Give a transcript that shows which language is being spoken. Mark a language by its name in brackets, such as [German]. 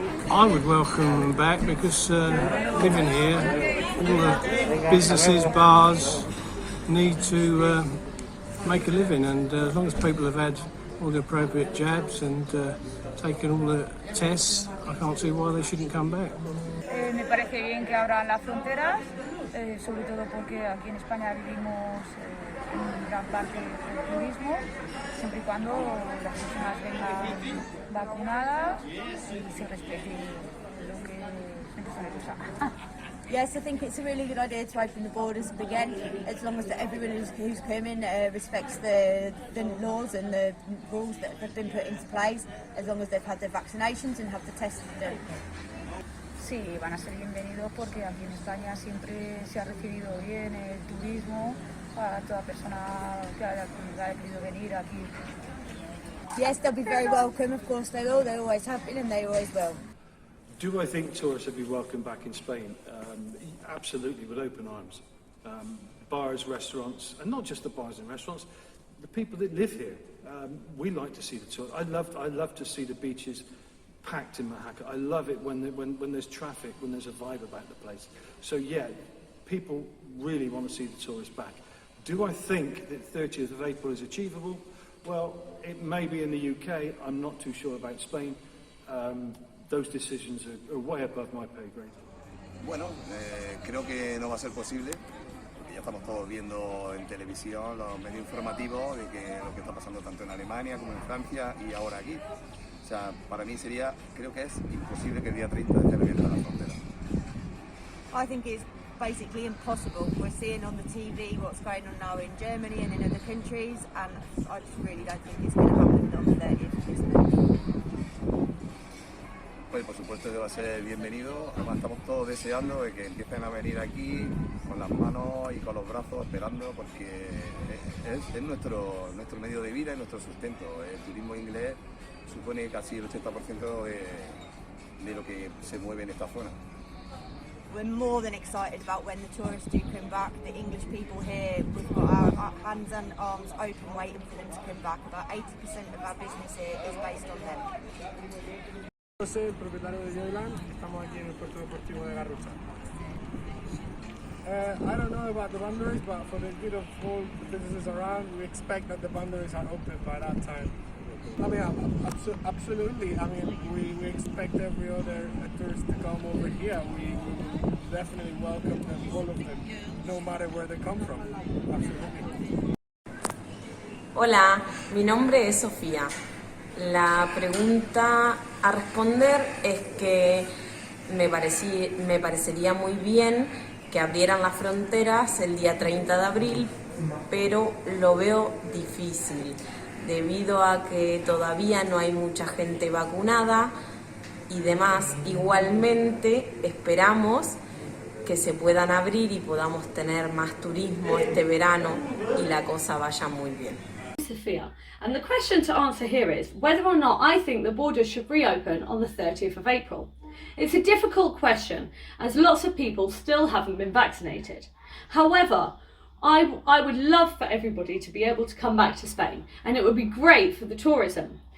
[English] I would welcome them back because living here, all the businesses, bars need to make a living, and as long as people have had all the appropriate jabs and taken all the tests, I can't see why they shouldn't come back. [Spanish] Me parece bien que abran las fronteras, sobre todo porque aquí en España vivimos en gran parte del turismo, siempre y cuando las personas vengan vacunadas y se respete lo que se les usa. [English] Yes, I think it's a really good idea to open the borders again, as long as everyone who's coming respects the laws and the rules that have been put into place, as long as they've had their vaccinations and have the tests done. [Spanish] Sí, van a ser bienvenidos porque aquí en España siempre se ha recibido bien el turismo a toda persona que haya querido venir aquí. [English] Yes, they'll be very welcome, of course they will, they always have been and they always will. Do I think tourists will be welcome back in Spain? Absolutely, with open arms. Bars, restaurants, and not just the bars and restaurants, the people that live here. We like to see the tourists. I love to see the beaches packed in Oaxaca. I love it when there's traffic, when there's a vibe about the place. So yeah, people really want to see the tourists back. Do I think that 30th of April is achievable? Well, it may be in the UK. I'm not too sure about Spain. Those decisions are way above my pay grade. [Spanish] Bueno, creo que no va a ser posible, porque ya estamos todos viendo en televisión los medios informativos de que lo que está pasando tanto en Alemania como en Francia y ahora aquí. O sea, para mí creo que es imposible que el día 30 esté abierta la frontera. [English] I think it's basically impossible. We're seeing on the TV what's going on now in Germany and in other countries, and I just really don't think it's going to happen on the 30th of this month. [Spanish] Pues por supuesto que va a ser bienvenido, además estamos todos deseando de que empiecen a venir aquí con las manos y con los brazos esperando, porque es nuestro medio de vida y nuestro sustento. El turismo inglés supone casi el 80% de lo que se mueve en esta zona. [English] We're more than excited about when the tourists do come back. The English people here, we've got our hands and arms open waiting for them to come back. About 80% of our business here is based on them. [Spanish] Yo soy el propietario de Joyland, estamos aquí en el puerto deportivo de Garrucha. [English] I don't know about the boundaries, but for the good of all the businesses around, we expect that the boundaries are open by that time. I mean, absolutely. I mean, we expect every other tourist to come over here. We definitely welcome them, all of them, no matter where they come from. Absolutely. [Spanish] Hola, mi nombre es Sofía. La pregunta a responder es que me parecería muy bien que abrieran las fronteras el día 30 de abril, pero lo veo difícil debido a que todavía no hay mucha gente vacunada y demás. Igualmente esperamos que se puedan abrir y podamos tener más turismo este verano y la cosa vaya muy bien. [English] Sophia, and the question to answer here is whether or not I think the borders should reopen on the 30th of April. It's a difficult question as lots of people still haven't been vaccinated. However, I would love for everybody to be able to come back to Spain, and it would be great for the tourism.